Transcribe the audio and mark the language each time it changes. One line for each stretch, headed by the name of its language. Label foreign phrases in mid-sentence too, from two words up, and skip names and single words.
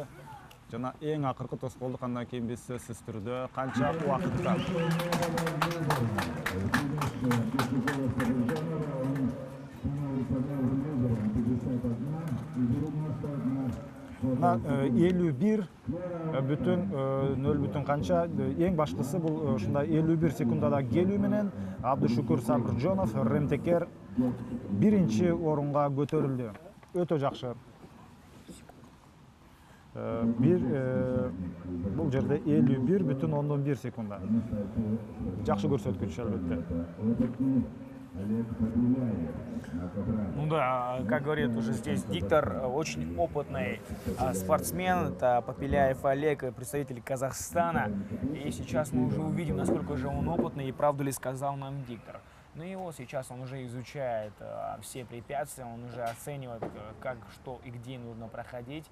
Kyrgyz: Жана эң акыркы тоскоолдук, андан кийин биз сөзсүз түрдө канча убакытта мына 51 бүтүн 0 бүтүн канча, эң башкысы бул ушундай 51 секундада келүү менен Абдышукур Сабыржонов Ремтекер биринчи орунга көтөрүлдү. Өтө жакшы. Бул жерде 51 бүтүн 1 секунда. Жакшы көрсөткүч албетте.
Russian: Ну да, как говорит уже здесь диктор, очень опытный спортсмен, это Попеляев Олег, представитель Казахстана. И сейчас мы уже увидим, насколько же он опытный и правду ли сказал нам диктор. Ну и вот сейчас он уже изучает все препятствия, он уже оценивает, как, что и где нужно проходить.